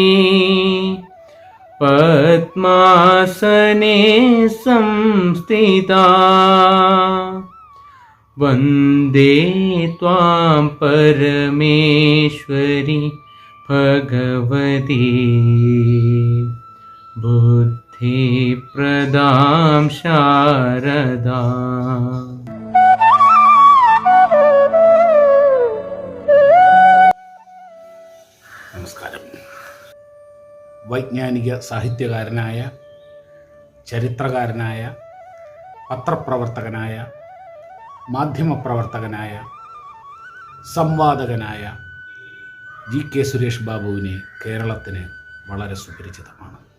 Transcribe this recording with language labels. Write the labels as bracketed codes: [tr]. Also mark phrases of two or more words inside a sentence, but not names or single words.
[sa] पद्मासने संस्थिता वन्दे त्वां परमेश्वरी भगवती बुद्धिप्रदां शारदा. [ml] നമസ്കാരം. വൈജ്ഞാനിക സാഹിത്യകാരനായ, ചരിത്രകാരനായ, പത്രപ്രവർത്തകനായ, മാധ്യമപ്രവർത്തകനായ, സംവാദകനായ GK സുരേഷ് ബാബുവിനെ കേരളത്തിന് വളരെ സുപരിചിതമാണ്.